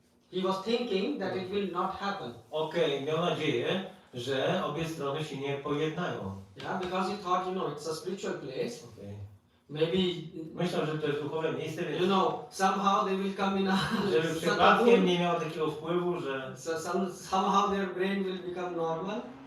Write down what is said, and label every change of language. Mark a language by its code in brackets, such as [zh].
[en] He was thinking that it will not happen. [pl] Okej, miał nadzieję, że obie strony się nie pojednają. [en] Yeah, because he thought, it's a spiritual place. [pl] Okej. [en] Maybe, [pl] Myślał, że to jest duchowe miejsce, więc [en] somehow they will come in a [pl] żeby przypadkiem nie miało takiego wpływu, że [en] so somehow their brain will become normal.